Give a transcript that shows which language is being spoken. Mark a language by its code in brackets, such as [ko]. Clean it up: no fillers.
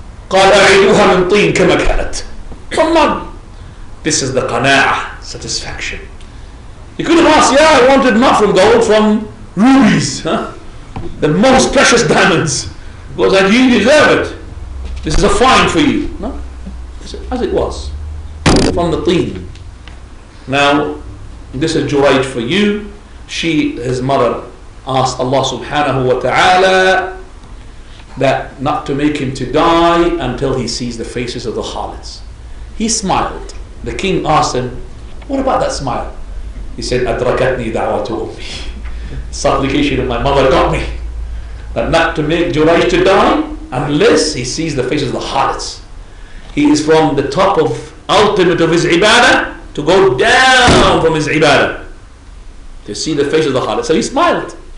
[ar] قال أعيدوها من طين كما كانت. [en] From mud. This is the qana'ah, satisfaction. You could have asked, I wanted not from gold, from rubies, the most precious diamonds. Because you deserve it. This is a fine for you. No? As it was. From the teen. Now, this is Jurayj for you. His mother, asked Allah subhanahu wa ta'ala that not to make him to die until he sees the faces of the harlots. He smiled. The king asked him, what about that smile? He said, [ar] أدركتني دعوة أمي. [en] Supplication of my mother got me. That not to make Jurayj to die unless he sees the faces of the harlots. He is from the top of ultimate of his ibadah to go down from his ibadah to see the face of the harlot. So he smiled.